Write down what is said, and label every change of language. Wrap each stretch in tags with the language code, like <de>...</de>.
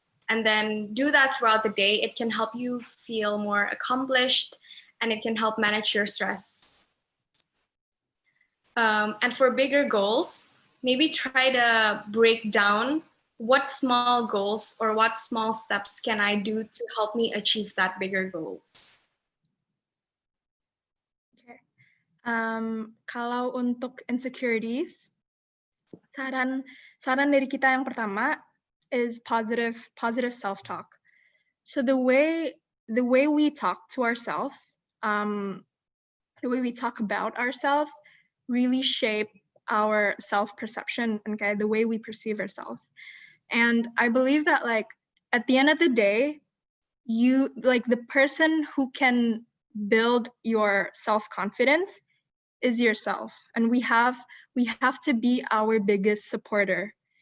<en>And then do that throughout the day. It can help you feel more accomplished, and it can help manage your stress. And for bigger goals, maybe try to break down what small goals or what small steps can I do to help me achieve that bigger goals. Okay.</en> <id>Kalau untuk insecurities, saran dari kita yang pertama</id> <en>is positive self-talk. So the way we talk to ourselves, the way we talk about ourselves, really shape our self-perception and the way we perceive ourselves. And I believe that at the end of the day, you the person who can build your self-confidence is yourself, and we have to be our biggest supporter.</en>